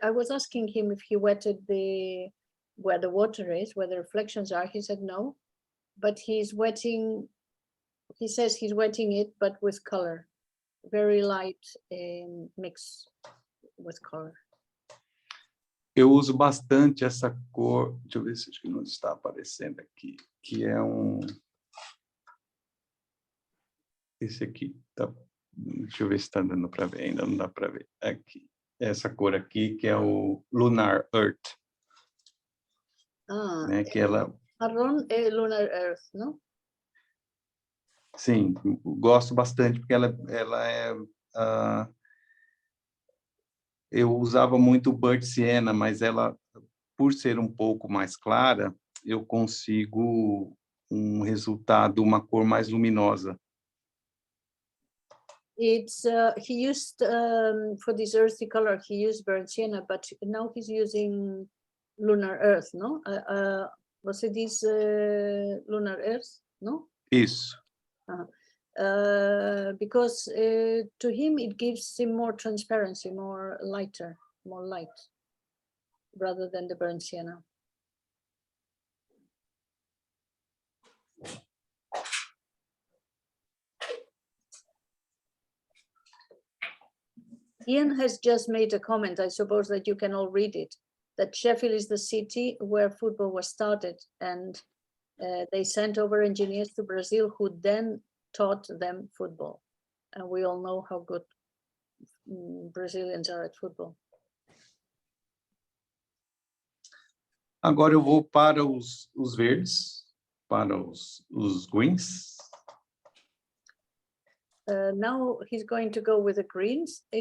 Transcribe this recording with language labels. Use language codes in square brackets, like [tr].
[en] I was asking him if he wetted where the water is, where the reflections are. He said no, but he's wetting. He says he's wetting it, but with color, very light mix with color. [pt] Eu uso bastante essa cor, deixa eu ver se acho que não está aparecendo aqui, que é esse aqui, tá, deixa eu ver se está dando para ver, ainda não dá para ver, aqui, essa cor aqui, que é o Lunar Earth, né, que ela... Marrón Lunar Earth, não? Sim, gosto bastante, porque ela é... eu usava muito Bird Sienna, mas ela, por ser um pouco mais clara, eu consigo um resultado, uma cor mais luminosa. [en] It's he used for this earthy color. He used burnt sienna, but now he's using lunar earth. [pt] No, você diz lunar earth? No. Isso. [en] Because to him it gives him more transparency, more lighter, more light, rather than the burnt sienna. Ian has just made a comment, I suppose that you can all read it, that Sheffield is the city where football was started, and they sent over engineers to Brazil who then taught them football. And we all know how good Brazilians are at football. [pt] Agora eu vou para os verdes, para os greens. [en] Now he's going to go with the greens.